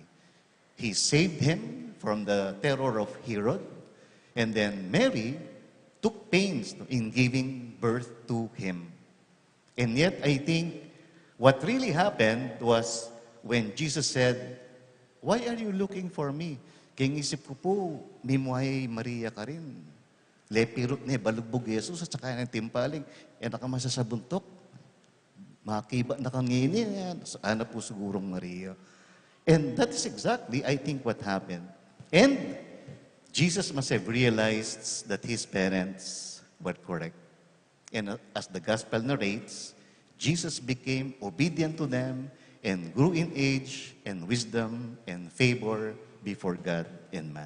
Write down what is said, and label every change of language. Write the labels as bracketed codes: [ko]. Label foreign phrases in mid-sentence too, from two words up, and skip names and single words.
[en] He saved him from the terror of Herod, and then Mary took pains in giving birth to him. And yet, I think what really happened was when Jesus said, "Why are you looking for me?" [pam] Kaya isip ko po, mimuhay Maria ka rin. Lepirot ne, balugbog Jesus, at saka ng timpaling, nakamasa sa buntok. Makiba na kangini, sana po sigurong Maria. [en] And that is exactly, I think, what happened. And Jesus must have realized that his parents were correct. And as the gospel narrates, Jesus became obedient to them and grew in age and wisdom and favor before God and man.